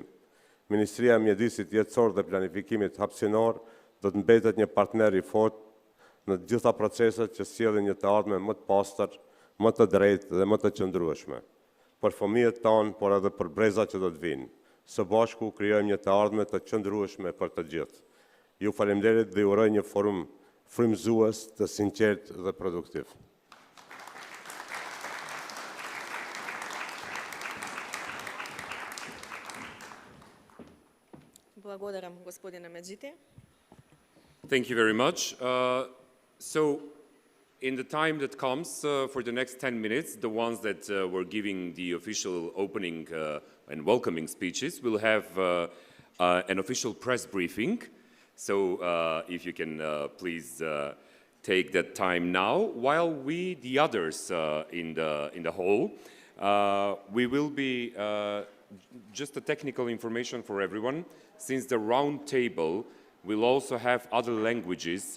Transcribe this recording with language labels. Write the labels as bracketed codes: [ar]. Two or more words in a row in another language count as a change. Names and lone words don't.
[sq] Ministria e Mjedisit Jetësor dhe Planifikimit Hapësinor do të mbetet një partner i fortë në të gjitha proceset që sjellin një të ardhme më të pastër, më të drejtë dhe më të qëndrueshme. Për fëmijët tanë, por edhe për brezat që do të vinë. Së bashku krijojmë një të ardhme të qëndrueshme për të gjithë. Ju faleminderit dhe uroj një forum frymëzues, të sinqert dhe produktiv. [mk] Благодарам, господине Меджити. [en] Thank you very much. So, in the time that comes for the next 10 minutes, the ones that were giving the official opening and welcoming speeches will have an official press briefing. So, if you can please take that time now, while we, the others in the hall, we will be just a technical information for everyone, since the round table will also have other languages.